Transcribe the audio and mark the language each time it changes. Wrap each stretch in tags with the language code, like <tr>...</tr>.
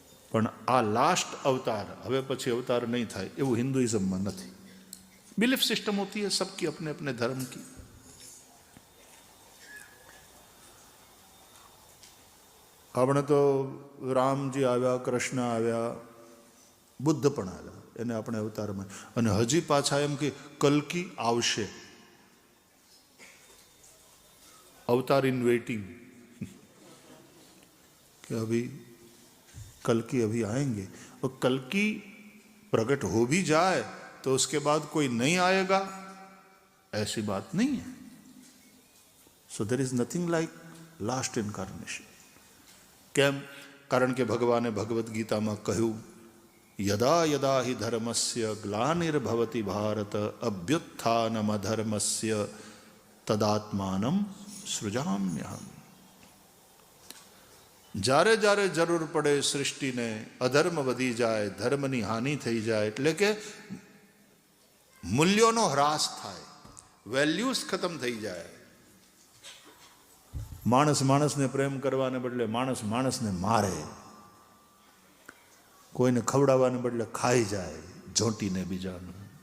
<gu>પણ આ લાસ્ટ અવતાર, હવે પછી અવતાર નહીં થાય એવું હિન્દુઇઝમમાં નથી.</gu> <hi>बिलीफ सिस्टम होती है सबकी अपने अपने धर्म की.</hi> <gu>આપણે તો રામજી આવ્યા, કૃષ્ણ આવ્યા, બુદ્ધ પણ આવ્યા, એને આપણે અવતારમાં, અને હજી પાછા એમ કે કલ્કી આવશે.</gu> <hi>अवतार इन वेटिंग कि अभी कल्कि अभी आएंगे. और कल्कि प्रकट हो भी जाए तो उसके बाद कोई नहीं आएगा, ऐसी बात नहीं है.</hi> <en>So there is nothing like last incarnation.</en> <gu>केम? कारण के भगवाने भगवत गीता में कहूँ</gu> <sa>यदा यदा हि धर्मस्य ग्लानिर्भवति भारत अभ्युत्थानम अधर्मस्य तदात्मानं सृजाम्यहम्.</sa> <gu>જ્યારે જ્યારે જરૂર પડે સૃષ્ટિને, અધર્મ વધી જાય, ધર્મની હાનિ થઈ જાય, એટલે કે મૂલ્યોનો હ્રાસ થાય, વેલ્યુઝ ખતમ થઈ જાય. માણસ માણસને પ્રેમ કરવાને બદલે માણસ માણસને મારે, કોઈને ખવડાવવાને બદલે ખાઈ જાય ઝોંટીને બીજાનું.</gu>